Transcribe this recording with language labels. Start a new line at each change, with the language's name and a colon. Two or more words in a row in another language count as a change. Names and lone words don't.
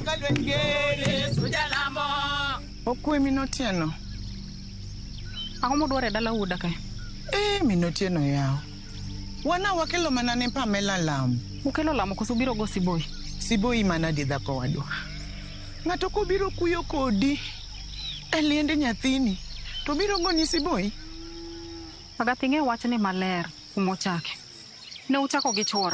Luo (Kenya and Tanzania): Okwe Minotieno. Ako mo dware dala uda kae? Minotieno yao. Wana wakelo mana ne Pamela lam. Ukelo lamo koso biro go Siboi? Siboi mana di dhako wadwa. Ng'ato kobiro kuyo kodi e liende nyathini, to biro goni Siboi? Agatinge wachne maler kumochake. Ne uchako gi chora.